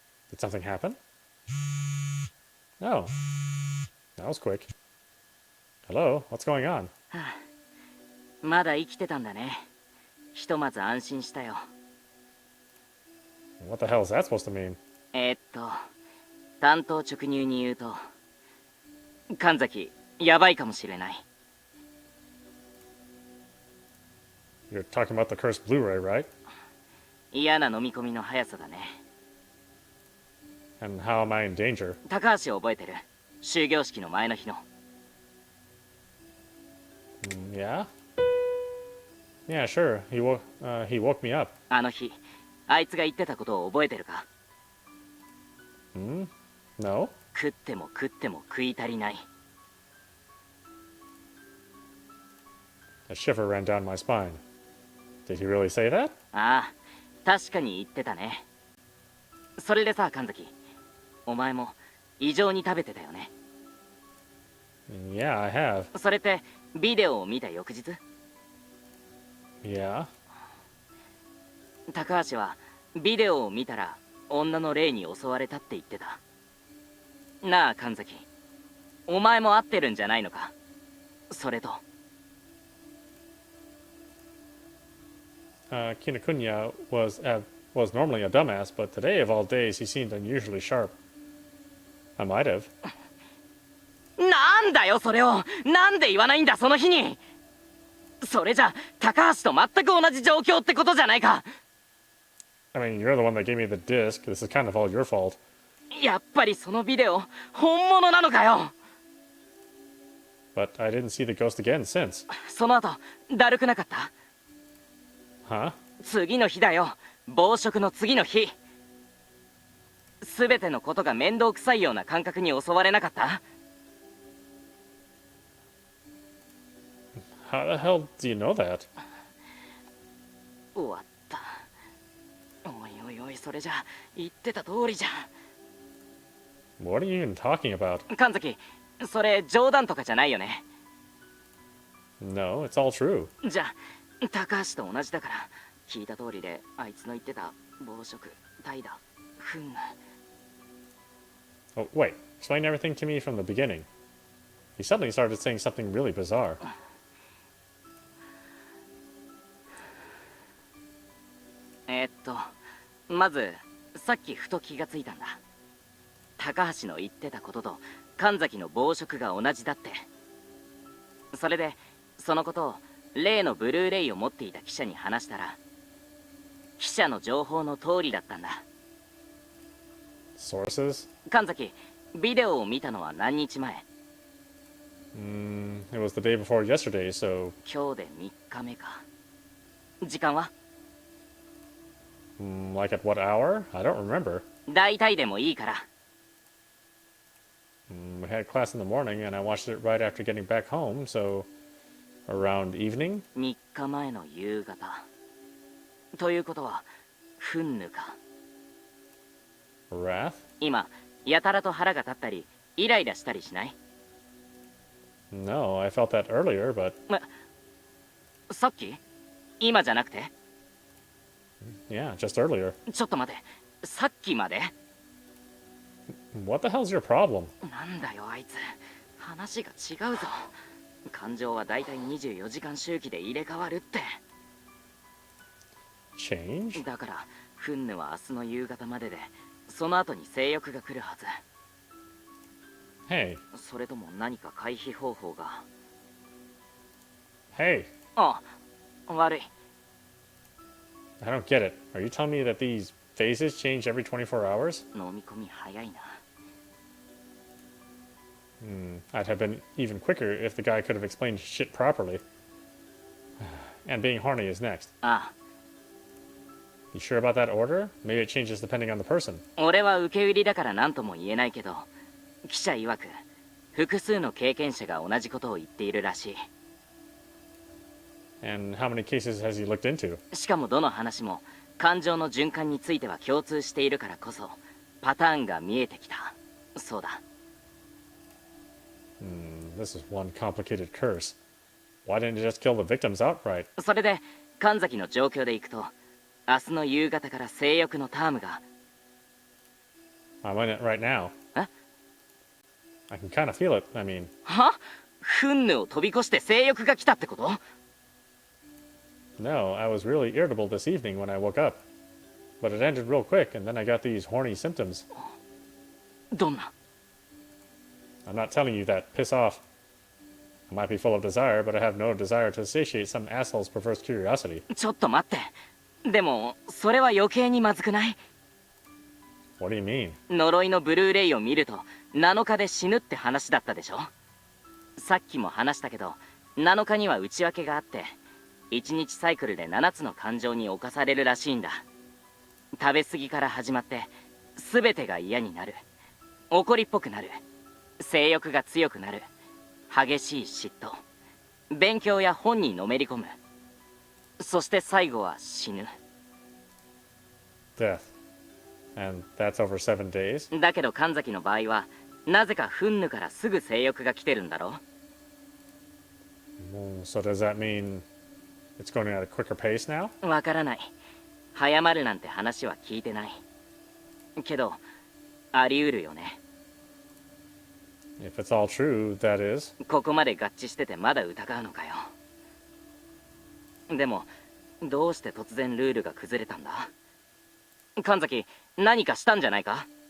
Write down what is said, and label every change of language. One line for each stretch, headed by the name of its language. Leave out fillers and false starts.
English: Did something happen? No. That was quick. Hello? What's going on?
Japanese: まだ生きてたんだね。ひとまず安心したよ。
English: What the hell is that supposed to mean?
Japanese: 単刀直入に言うと、神崎、やばいかもしれない。
English: You're talking about the cursed Blu-ray, right?
Japanese: 嫌な飲み込みの速さだね。
English: And how am I in danger?
Japanese: 高橋を覚えてる。終業式の前の日の。
English: Yeah? Yeah, sure. He woke me up.
Japanese: あの日、あいつが言ってたことを覚えてるか？
English: No?
Japanese: 食っても食っても食い足りない。
English: A shiver ran down my spine. Did he really say that?
Japanese: ああ、確かに言ってたね。それでさ、神崎、お前も異常に食べてたよね。
English: Yeah, I have.
Japanese: それってビデオを見た翌日？
English: Yeah?
Japanese: 高橋はビデオを見たら女の霊に襲われたって言ってた。なあ神崎、お前も合ってるんじゃないのか？それと
English: Kinokuniya was normally a dumbass, but today of all days he seemed unusually sharp. I might have.
Japanese: なんだよそれをなんで言わないんだその日に。それじゃ高橋と全く同じ状況ってことじゃないか。
English: I mean, you're the one that gave me the disc. This is kind of all your fault.
Japanese: やっぱりそのビデオ本物なのかよ。
English: But I didn't see the ghost again since.
Japanese: その後だるくなかった？
English: Huh?
Japanese: 次の日だよ、暴食の次の日。全てのことが面倒くさいような感覚に襲われなかった？
English: How the hell do you know that?
Japanese: 終わった。おいおいおい、それじゃ言ってた通りじゃん。
English: What are you even talking about?
Japanese: 神崎、それ冗談とかじゃないよね。
English: No, it's all true.
Japanese: じゃあ高橋と同じだから、聞いた通りであいつの言ってた暴食、怠惰、糞。
English: Oh, wait. Explain everything to me from the beginning. He suddenly started saying something really bizarre.
Japanese: まずさっきふと気がついたんだ。高橋の言ってたことと神崎の暴食が同じだって。それでそのことを例のブルーレイを持っていた記者に話したら、記者の情報の通りだったんだ。
English: Sources?
Japanese: 神崎、ビデオを見たのは何日前？
English: It was the day before yesterday, so...
Japanese: 今日で3日目か。時間は？
English: like at what hour? I don't remember.
Japanese: 大体でもいいから。
English: We had class in the morning, and I watched it right after getting back home, so... around evening?
Japanese: 3日前の夕方。ということは、フンヌか。
English: Wrath?
Japanese: 今、やたらと腹が立ったり、イライラしたりしない？
English: No, I felt that earlier, but...
Japanese: さっき？今じゃなくて？
English: yeah, just earlier.
Japanese: ちょっと待て。さっきまで？
English: What the hell's your problem?
Japanese: なんだよあいつ。話が違うぞ。感情はだいたい24時間周期で入れ替わるって。
English: Change?
Japanese: だからフンヌは明日の夕方までで、その後に性欲が来るはず。
English: Hey.
Japanese: それとも何か回避方法が。
English: Hey.
Japanese: あ、悪い。
English: I don't get it. Are you telling me that these phases change every 24 hours?
Japanese: 飲み込み早いな。
English: I'd have been even quicker if the guy could have explained shit properly. And being horny is next.
Japanese: ああ、
English: You sure about that order? Maybe it changes depending on the person.
Japanese: 俺は受け売りだから何とも言えないけど、記者曰く複数の経験者が同じことを言っているらしい。
English: And how many cases has he looked into?
Japanese: しかもどの話も感情の循環については共通しているからこそパターンが見えてきた。そうだ。
English: This is one complicated curse. Why didn't you just kill the victims outright?
Japanese: それで神崎の状況でいくと、明日の夕方から性欲のタームが。
English: I'm in it right now.
Japanese: え？
English: I can kind of feel it. I mean...
Japanese: は？フンヌを飛び越して性欲が来たってこと？
English: No, I was really irritable this evening when I woke up. But it ended real quick, and then I got these horny symptoms.
Japanese: どんな？
English: I'm not telling you that. Piss off. I might be full of desire, but I have no desire to satiate some asshole's perverse curiosity.
Japanese: ちょっと待って。でもそれは余計にまずくない？
English: What do you mean?
Japanese: 呪いのブルーレイを見ると7日で死ぬって話だったでしょ。さっきも話したけど、7日には内訳があって、1日サイクルで7つの感情に侵されるらしいんだ。食べ過ぎから始まって全てが嫌になる、怒りっぽくなる、性欲が強くなる、激しい嫉妬、勉強や本にのめり込む、そして最後は死ぬ。
English: Death. And that's over 7 days?
Japanese: だけど神崎の場合はなぜかフンヌからすぐ性欲が来てるんだろ。
English: So does that mean it's going at a quicker pace now?
Japanese: わからない。早まるなんて話は聞いてない。けどあり得るよね。
English: If it's all true, that is.
Japanese: ここまで合致しててまだ疑うのかよ。でもどうして突然ルールが崩れたんだ？神崎、何かしたんじゃないか？